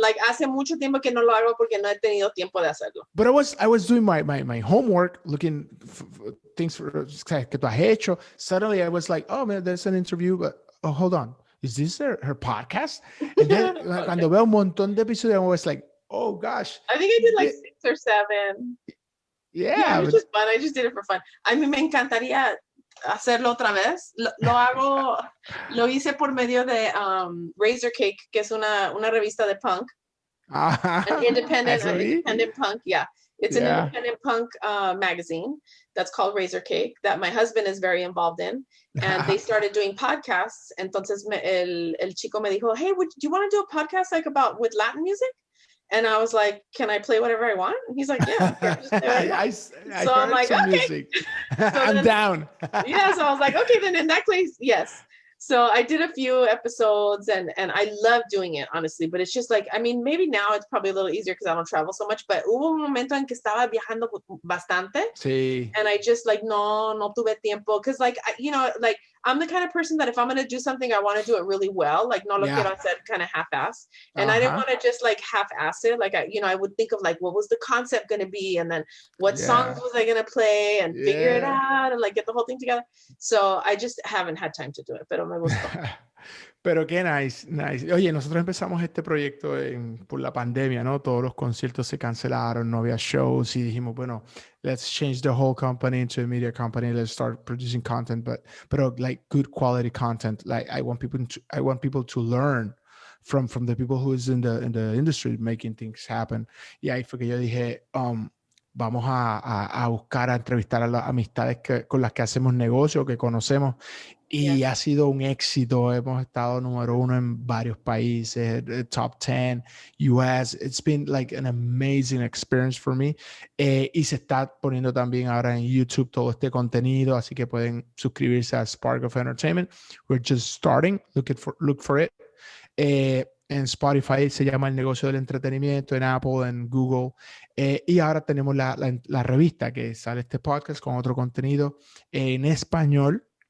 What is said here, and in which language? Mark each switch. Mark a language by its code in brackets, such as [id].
[es] Like, hace mucho tiempo que no lo hago porque no he tenido tiempo de hacerlo. [en] But I was doing my homework, looking for things [es] que tú has hecho. [en] Suddenly I was like, oh man, there's an interview, but oh, hold on. Is this her podcast? And then [es] cuando veo un montón de episodios, [en] I was like, oh gosh. I think I did like 6 or 7. Yeah, it was just fun. I just did it for fun. [es] A mí me encantaría hacerlo otra vez. Lo hice por medio de Razor Cake, que es una revista de punk. [en] An independent punk, yeah. It's an independent punk magazine that's called Razor Cake that my husband is very involved in. And they started doing podcasts. [es] Entonces el chico me dijo, [en] hey, do you want to do a podcast like with Latin music? And I was like, can I play whatever I want? And he's like, yeah. Just do it. So I'm like, okay. I'm down. Yeah, so I was like, okay, then in that case, yes. So I did a few episodes and I love doing it, honestly. But it's just like, I mean, maybe now it's probably a little easier because I don't travel so much. [es] But hubo un momento en que estaba viajando bastante. Sí. [en] And I just like, [es] no tuve tiempo. [en] Because like, like I'm the kind of person that if I'm going to do something, I want to do it really well. [es] Like, no lo quiero hacer [en] kind of half-ass. And I didn't want to just like half-ass it. Like, I would think of like, what was the concept going to be? And then what songs was I going to play and figure it out and like get the whole thing together. So I just haven't had time to do it. [es] Pero me gustó. Pero qué nice, nice. Oye, nosotros empezamos este proyecto por la pandemia, ¿no? Todos los conciertos se cancelaron, no había shows y dijimos, bueno, [en] let's change the whole company into a media company. Let's start producing content, but like good quality content. Like I want people to learn from the people who is in the industry making things happen. [es] Y ahí fue que yo dije, vamos a buscar, a entrevistar a las amistades con las que hacemos negocio, que conocemos. Y ha sido un éxito. Hemos estado número 1 en varios países, top 10, US. [en] It's been like an amazing experience for me. [es] Y se está poniendo también ahora en YouTube todo este contenido, así que pueden suscribirse a Spark of Entertainment. [en] We're just starting. Look for it. [es] En Spotify se llama El Negocio del Entretenimiento, en Apple, en Google. Y ahora tenemos la revista que sale este podcast con otro contenido en español.